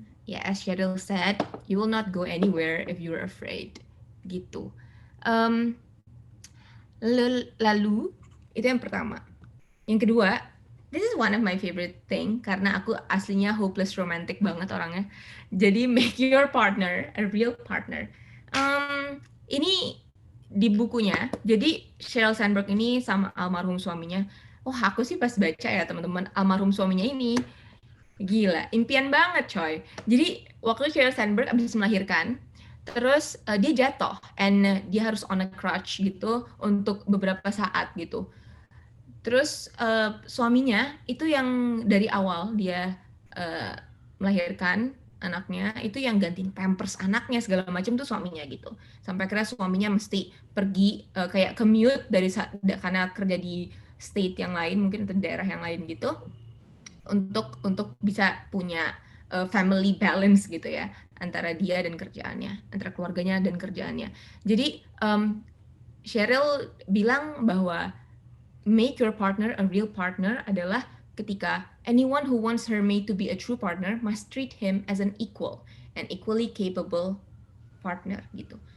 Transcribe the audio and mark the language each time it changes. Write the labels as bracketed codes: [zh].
[en] As Sheryl said, you will not go anywhere if you're afraid gitu. [id] Um, lalu itu yang pertama. Yang kedua, [en] this is one of my favorite thing [id] karena aku aslinya [en] hopeless romantic [id] banget orangnya. [en] Jadi make your partner a real partner. [id] Ini di bukunya. Jadi Sheryl Sandberg ini sama almarhum suaminya. Oh, aku sih pas baca ya teman-teman, almarhum suaminya ini gila, impian banget coy. Jadi waktu Sheryl Sandberg abis melahirkan, terus dia jatuh, and dia harus [en] on a crutch [id] gitu untuk beberapa saat gitu. Terus suaminya itu yang dari awal dia melahirkan anaknya, itu yang gantiin pampers anaknya segala macam tuh suaminya gitu. Sampai akhirnya suaminya mesti pergi kayak commute karena kerja di state yang lain, mungkin atau daerah yang lain gitu, untuk bisa punya [en] family balance [id] gitu ya, antara dia dan kerjaannya, antara keluarganya dan kerjaannya. Jadi Sheryl bilang bahwa [en] make your partner a real partner [id] adalah ketika [en] anyone who wants her mate to be a true partner must treat him as an equal and equally capable partner gitu.